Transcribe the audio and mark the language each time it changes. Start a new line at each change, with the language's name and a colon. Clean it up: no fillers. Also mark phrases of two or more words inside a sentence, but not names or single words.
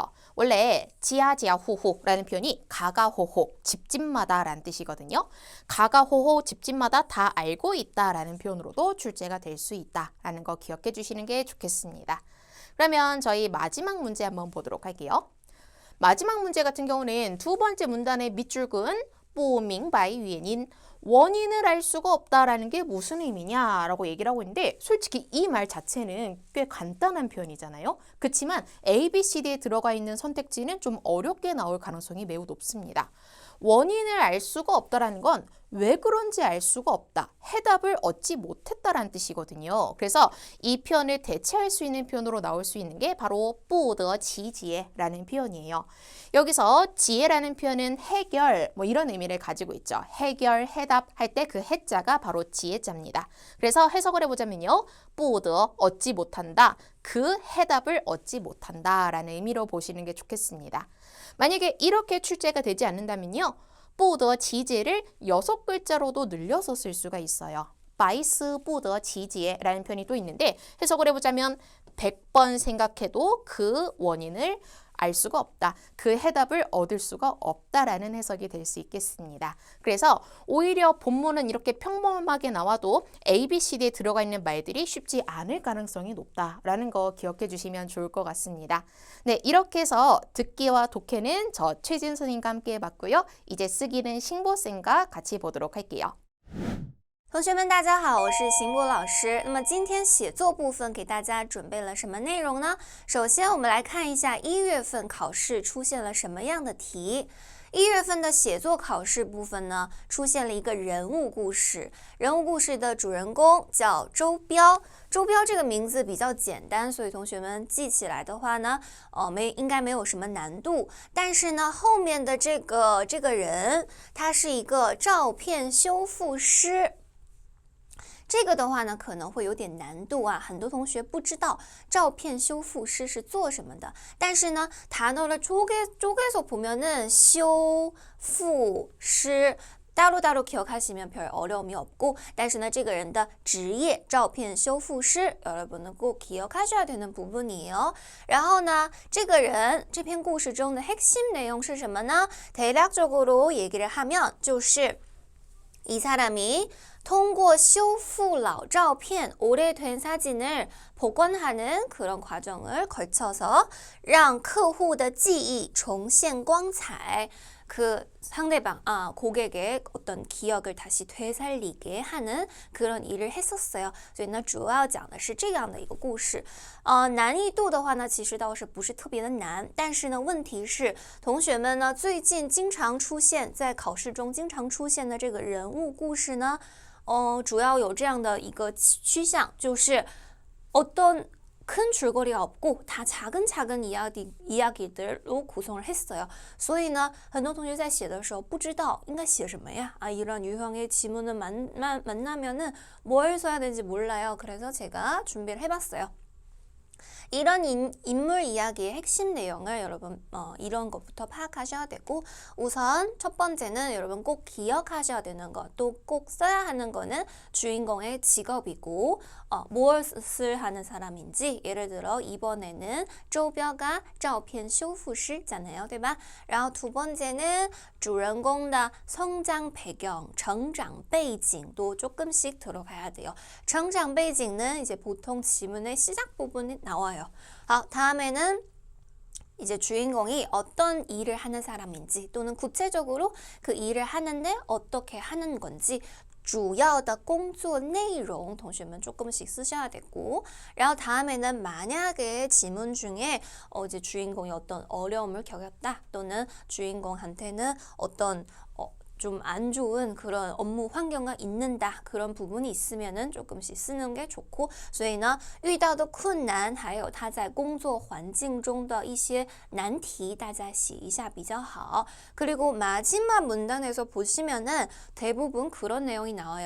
Korean: 원래 지하지하호호라는 표현이 가가호호, 집집마다 라는 뜻이거든요. 가가호호, 집집마다 다 알고 있다라는 표현으로도 출제가 될 수 있다라는 거 기억해 주시는 게 좋겠습니다. 그러면 저희 마지막 문제 한번 보도록 할게요. 마지막 문제 같은 경우는 두 번째 문단의 밑줄 그은
Chinese: 不明白原因
Korean: 원인을 알 수가 없다라는 게 무슨 의미냐라고 얘기를 하고 있는데 솔직히 이 말 자체는 꽤 간단한 표현이잖아요. 그렇지만 A, B, C, D에 들어가 있는 선택지는 좀 어렵게 나올 가능성이 매우 높습니다. 원인을 알 수가 없다라는 건 왜 그런지 알 수가 없다. 해답을 얻지 못했다라는 뜻이거든요. 그래서 이 표현을 대체할 수 있는 표현으로 나올 수 있는 게 바로
Chinese: 不得其解
Korean: 라는 표현이에요. 여기서 지혜라는 표현은 해결 뭐 이런 의미를 가지고 있죠. 해결, 해답 할 때 그 해자가 바로 지혜자입니다. 그래서 해석을 해보자면요. 不得 얻지 못한다. 그 해답을 얻지 못한다 라는 의미로 보시는 게 좋겠습니다. 만약에 이렇게 출제가 되지 않는다면요.
Chinese: 不得其解
Korean: 를 6글자로도 늘려서 쓸 수가 있어요.
Chinese: 百思不得其解
Korean: 라는 표현이 또 있는데 해석을 해보자면 100번 생각해도 그 원인을 알 수가 없다. 그 해답을 얻을 수가 없다라는 해석이 될 수 있겠습니다. 그래서 오히려 본문은 이렇게 평범하게 나와도 A, B, C, D에 들어가 있는 말들이 쉽지 않을 가능성이 높다라는 거 기억해 주시면 좋을 것 같습니다. 네, 이렇게 해서 듣기와 독해는 저 최진 선생님과 함께 해봤고요. 이제 쓰기는 신보쌤과 같이 보도록 할게요.
Chinese: 同学们，大家好，我是邢博老师。那么今天写作部分给大家准备了什么内容呢？首先，我们来看一下1月份考试出现了什么样的题。1月份的写作考试部分呢，出现了一个人物故事。人物故事的主人公叫周彪。周彪这个名字比较简单，所以同学们记起来的话呢，应该没有什么难度。但是呢，后面的这个人，他是一个照片修复师。这个的话呢，可能会有点难度啊，很多同学不知道照片修复师是做什么的。但是呢，
Korean: 단어를 쪼개서 보면은 修复师 따로따로 기억하시면 별 어려움이 없고,
Chinese: 但是呢，这个人的职业照片修复师
Korean: 여러분은 꼭 기억하셔야 되는 부분이에요.
Chinese: 然后呢，这个人这篇故事中的
Korean: 핵심 내용
Chinese: 是什么呢？
Korean: 대략적으로 얘기를 하면 就是 이 사람이
Chinese: 通过修复老照片,
Korean: 오래된 사진을 복원하는 그런 과정을 거쳐서
Chinese: 让客户的记忆重现光彩,
Korean: 그 상대방, 고객의 어떤 기억을 다시 되살리게 하는 그런 일을 했었어요.
Chinese: 所以呢，主要讲的是这样的一个故事。难易度的话呢，其实倒是不是特别的难，但是呢，问题是同学们呢，最近经常出现在考试中经常出现的这个人物故事呢，主要有这样的一个趋向，就是
Korean: 어떤 큰 줄거리가 없고 다 차근차근 이야기들로 구성을 했어요.
Chinese: 所以呢，很多同学在写的时候不知道应该写什么呀?
Korean: 이런 유형의 지문을 만나면은 뭘 써야 되는지 몰라요. 그래서 제가 준비를 해봤어요. 이런 인물 이야기의 핵심 내용을 여러분 이런 것부터 파악하셔야 되고 우선 첫 번째는 여러분 꼭 기억하셔야 되는 것, 또 꼭 써야 하는 거는 주인공의 직업이고 무엇을 하는 사람인지 예를 들어 이번에는 周标가
Chinese: 照片修复师
Korean: 잖아요,
Chinese: 对吧?
Korean: 然后 두 번째는
Chinese: 主人公的
Korean: 성장 배경,
Chinese: 成长背景
Korean: 도 조금씩 들어가야 돼요.
Chinese: 成长背景
Korean: 는 이제 보통 지문의 시작 부분이 나와요. 다음에는 이제 주인공이 어떤 일을 하는 사람인지 또는 구체적으로 그 일을 하는데 어떻게 하는 건지
Chinese: 主要的工作内容
Korean: 동시에는 조금씩 쓰셔야 되고, 然后 다음에는 만약에 지문 중에 이제 주인공이 어떤 어려움을 겪었다 또는 주인공한테는 어떤 좀 안 좋은 그런 업무 환경가 있는다 그런 부분이 있으면은 조금씩 쓰는 게 좋고
Chinese: 所以呢遇到的困难还有他在工作环境中的一些难题大家写一下比较好
Korean: 그리고 마지막 문단에서 보시면은 대부분 그런 내용이 나와요.